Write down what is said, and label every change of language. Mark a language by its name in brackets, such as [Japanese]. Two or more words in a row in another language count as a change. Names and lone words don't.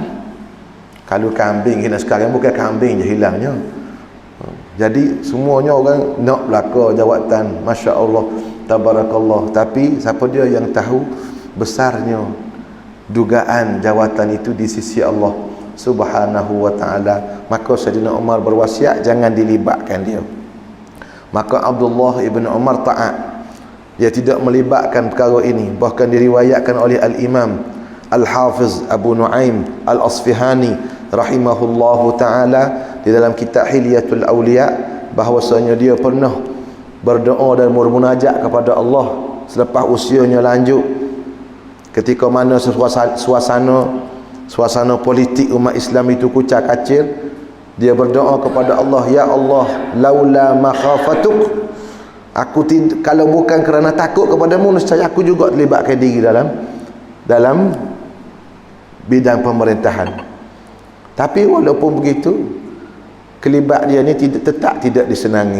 [Malay] Kalau kambing hilang sekarang, bukan kambing je hilangnya. Jadi semuanya orang nak belaka jawatan, [Arabic] ما شاء الله، تبارك الله. [Malay] Tapi siapa dia yang tahu besarnya dugaan jawatan itu di sisi Allah [Arabic] سبحانه وتعالى. [Malay] Maka Sayyidina Umar berwasiat jangan dilibatkan dia. Maka Abdullah ibn Umar taat, dia tidak melibatkan perkara ini. Bahkan diriwayatkan oleh Al-Imam Al-Hafiz Abu Nuaim Al-Asfihani [Arabic] رحمه الله تعالى [Malay] di dalam kitab Hilyatul Awliya, bahwasanya dia pernah berdoa dan bermunajat kepada Allah selepas usianya lanjut, ketika mana suasana politik umat Islam itu kucar kacir. Dia berdoa kepada Allah, [Arabic] يا الله، لولا مخافتك, [Malay] aku kalau bukan kerana takut kepadamu, nescaya aku juga terlibatkan diri dalam bidang pemerintahan. Tapi walaupun begitu, kelibat dia ni tetap tidak disenangi.